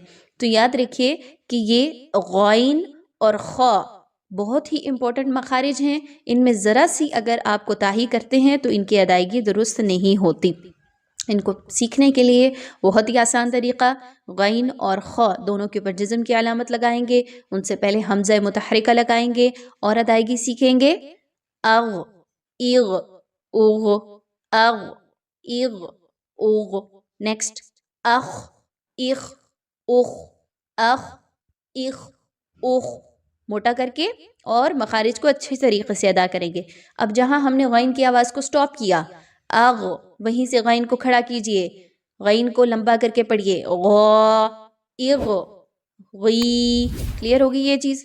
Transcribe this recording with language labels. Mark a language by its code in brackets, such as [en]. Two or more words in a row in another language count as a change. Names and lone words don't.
[ur] تو یاد رکھیے کہ یہ غین اور خا بہت ہی امپورٹنٹ مخارج ہیں، ان میں ذرا سی اگر آپ کوتاہی کرتے ہیں تو ان کی ادائیگی درست نہیں ہوتی۔ ان کو سیکھنے کے لیے بہت ہی آسان طریقہ، غین اور خا دونوں کے اوپر جزم کی علامت لگائیں گے، ان سے پہلے حمزہ متحرکہ لگائیں گے اور ادائیگی سیکھیں گے، اغ، اغ، اغ، اغ، اغ، اغ۔ نیکسٹ اخ، اخ، اخ، اخ، اخ، اخ، موٹا کر کے اور مخارج کو اچھے طریقے سے ادا کریں گے۔ اب جہاں ہم نے غین کی آواز کو سٹاپ کیا، اغ، وہیں سے غین کو کھڑا کیجئے، غین کو لمبا کر کے پڑھیے، غا، اغ، غی۔ کلیئر ہوگی یہ چیز؟